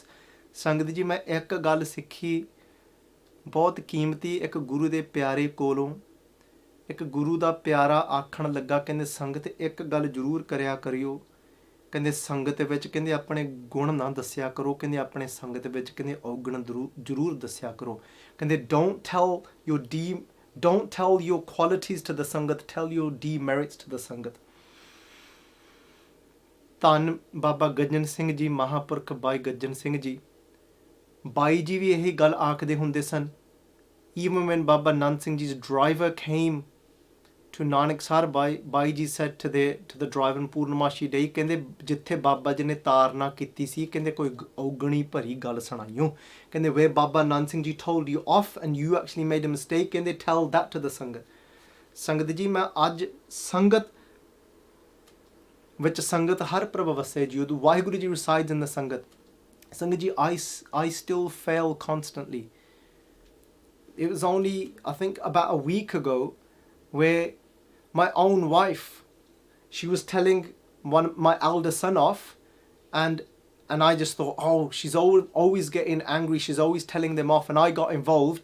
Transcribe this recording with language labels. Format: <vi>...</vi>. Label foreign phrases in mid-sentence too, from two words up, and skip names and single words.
<pa>ਸੰਗਤ ਜੀ, ਮੈਂ ਇੱਕ ਗੱਲ ਸਿੱਖੀ ਬਹੁਤ ਕੀਮਤੀ ਇੱਕ ਗੁਰੂ ਦੇ ਪਿਆਰੇ ਕੋਲੋਂ. ਇੱਕ ਗੁਰੂ ਦਾ ਪਿਆਰਾ ਆਖਣ ਲੱਗਾ, ਕਹਿੰਦੇ ਸੰਗਤ ਇੱਕ ਗੱਲ ਜ਼ਰੂਰ ਕਰਿਆ ਕਰਿਓ, ਕਹਿੰਦੇ ਸੰਗਤ ਵਿੱਚ ਕਹਿੰਦੇ ਆਪਣੇ ਗੁਣ ਨਾ ਦੱਸਿਆ ਕਰੋ, ਕਹਿੰਦੇ ਆਪਣੇ ਸੰਗਤ ਵਿੱਚ ਕਹਿੰਦੇ ਔਗੁਣ ਜ਼ਰੂਰ ਦੱਸਿਆ ਕਰੋ.</pa> <en>कहंदे don't tell your qualities to the sangat, tell your demerits to the sangat.</en> <pa>ਧੰਨ ਬਾਬਾ ਗੱਜਣ ਸਿੰਘ ਜੀ, ਮਹਾਂਪੁਰਖ ਬਾਈ ਗੱਜਣ ਸਿੰਘ ਜੀ. ਬਾਈ ਜੀ ਵੀ ਇਹੀ ਗੱਲ ਆਖਦੇ ਹੁੰਦੇ ਸਨ.</pa> <en>Even when Baba Nand Singh Ji's driver came to Nanaksar, Bhai Ji said to the driver in Purnamashi Day,</en> <pa>ਕਹਿੰਦੇ ਜਿੱਥੇ ਬਾਬਾ ਜੀ ਨੇ ਤਾਰਨਾ ਕੀਤੀ ਸੀ, ਕਹਿੰਦੇ ਕੋਈ ਔਗਣੀ ਭਰੀ ਗੱਲ ਸੁਣਾਈਓ.</pa> <en>ਕਹਿੰਦੇ where Baba Nand Singh Ji told you off and you actually made a mistake, ਕਹਿੰਦੇ tell that to the ਸੰਗਤ.</en> <pa>ਸੰਗਤ ਜੀ, ਮੈਂ ਅੱਜ ਸੰਗਤ ਵਿੱਚ ਸੰਗਤ ਹਰ ਪ੍ਰਭ ਵਸੇ ਜੀ, ਉਦੋਂ ਵਾਹਿਗੁਰੂ ਜੀ</pa> <en>resides in the</en> <pa>ਸੰਗਤ. ਸੰਗਤ ਜੀ,</pa> <en>I still fail constantly. It was only, I think, about a week ago where my own wife, she was telling my elder son off, and I just thought, oh, she's always getting angry, she's always telling them off, and I got involved.</en>